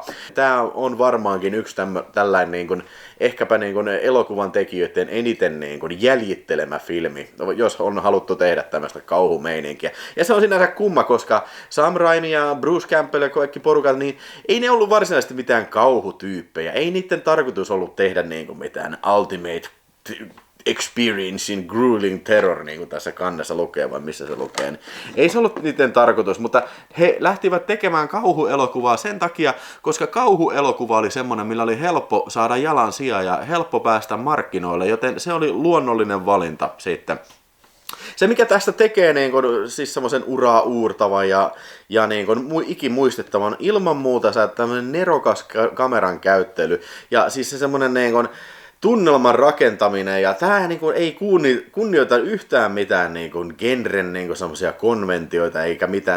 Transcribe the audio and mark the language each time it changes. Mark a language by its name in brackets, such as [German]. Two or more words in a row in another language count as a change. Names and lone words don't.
[Finnish] Tämä on varmaankin yksi tällainen niin kuin, ehkäpä niin kuin elokuvan tekijöiden eniten niin kuin jäljittelemä filmi, jos on haluttu tehdä tämmöistä kauhumeininkiä. Ja se on sinänsä kumma, koska Sam Raimi ja Bruce Campbell ja kaikki porukat, niin ei ne ollut varsinaisesti mitään kauhutyyppejä. Ei niiden tarkoitus ollut tehdä niin kuin mitään [English] ultimate experience in grueling terror, [Finnish] niin kuin tässä kannessa lukee, vai missä se lukee. Niin ei se ollut niiden tarkoitus, mutta he lähtivät tekemään kauhuelokuvaa sen takia, koska kauhuelokuva oli semmoinen, millä oli helppo saada jalan sijaa ja helppo päästä markkinoille, joten se oli luonnollinen valinta sitten. Se mikä tästä tekee niin kun, siis semmoisen uraa uurtavan ja niin kun, ikimuistettavan ilman muuta se tämmöinen nerokas kameran käyttely ja siis se semmoinen niin kun, tunnelman rakentaminen ja tää niin kun, ei kunnioita yhtään mitään niin kun, genren niin kun, semmoisia konventioita eikä mitään.